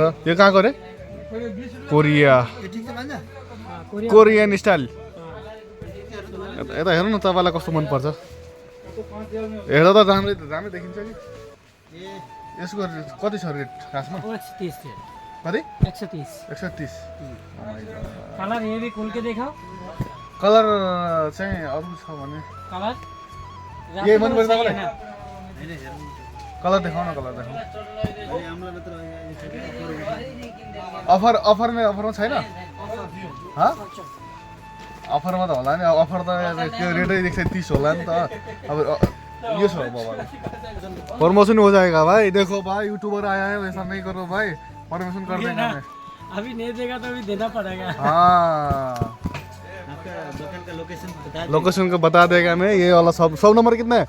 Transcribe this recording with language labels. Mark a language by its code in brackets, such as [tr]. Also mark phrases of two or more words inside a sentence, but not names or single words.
[ne] यो कहाँको रे? [en] Korean style. [ne] यता हेर्नु न तपाईँलाई कस्तो मनपर्छ? हेर्दा त राम्रै देखिन्छ कि। यसको कति छ रेट खासमा? कति? 130। [hi] कलर ये भी खोल के दिखाओ। [ne] कलर चाहिँ अरू छ भने कलर ये मन पर्छ तपाईँलाई? कलर देखाऊ न कलर देखाऊ अहिले हाम्रो मात्र अफरमा छैन अफरमा त होला नि अफर त त्यो रेटै 130 होला नि त अब ये छ बाबा [hi] प्रमोशन हो जाएगा भाई देखो भाई यूट्यूबर आया है वैसा नहीं करो भाई प्रमोशन कर देंगे हमें अभी नहीं देगा तो अभी देना पड़ेगा हाँ आपका दुकान का लोकेशन बता लोकेशन को बता देगा मैं ये वाला सब नंबर कितना है